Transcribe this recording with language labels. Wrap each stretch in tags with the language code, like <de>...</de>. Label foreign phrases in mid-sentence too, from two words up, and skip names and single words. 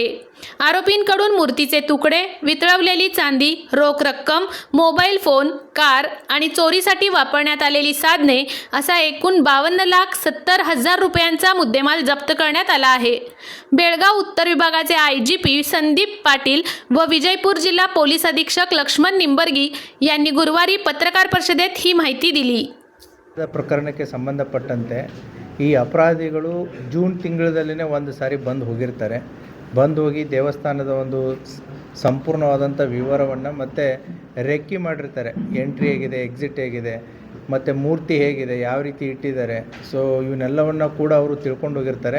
<mr>आरोपींकडून मूर्तीचे तुकडे, वितळवलेली चांदी, रोख रक्कम, मोबाईल फोन, कार आणि चोरीसाठी वापरण्यात आलेली साधने असा एकूण 52,70,000 रुपयांचा मुद्देमाल जप्त करण्यात आला आहे. बेळगाव उत्तर विभागाचे IGP संदीप पाटील व विजयपूर जिल्हा पोलीस अधीक्षक लक्ष्मण निंबर्गी यांनी गुरुवारी पत्रकार परिषदेत ही माहिती दिली.</mr> <kn>ಪ್ರಕರಣಕ್ಕೆ ಸಂಬಂಧಪಟ್ಟಂತೆ ಈ ಅಪರಾಧಿಗಳು ಜೂನ್ ತಿಂಗಳಲ್ಲೇ ಒಂದು ಸಾರಿ ಬಂದು ಹೋಗಿ ದೇವಸ್ಥಾನದ ಒಂದು ಸಂಪೂರ್ಣವಾದಂಥ ವಿವರವನ್ನು ಮತ್ತು ರೆಕ್ಕಿ ಮಾಡಿರ್ತಾರೆ. ಎಂಟ್ರಿ ಹೇಗಿದೆ, ಎಕ್ಸಿಟ್ ಹೇಗಿದೆ, ಮತ್ತು ಮೂರ್ತಿ ಹೇಗಿದೆ, ಯಾವ ರೀತಿ ಇಟ್ಟಿದ್ದಾರೆ, ಸೊ ಇವನ್ನೆಲ್ಲವನ್ನು ಕೂಡ ಅವರು ತಿಳ್ಕೊಂಡು ಹೋಗಿರ್ತಾರೆ.</kn>